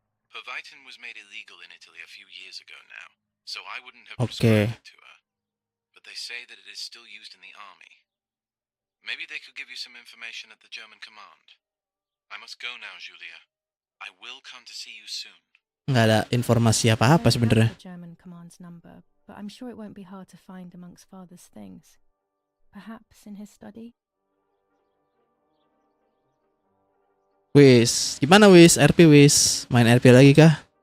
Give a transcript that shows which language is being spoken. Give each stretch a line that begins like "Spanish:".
English: Pervitin was made illegal in Italy a few years ago now, so I wouldn't have prescribed it to her. But they say that it is still used in the army. Maybe they could give you some information at the German command. I must go now, Julia. I will come to see you soon.
Indonesian: Nggak ada informasi apa-apa sebenarnya.
English: The German command's number, but I'm sure it won't be hard to find amongst father's things. Perhaps in his study.
Indonesian: Wis, gimana Wis? RP Wis, main RP lagi kah?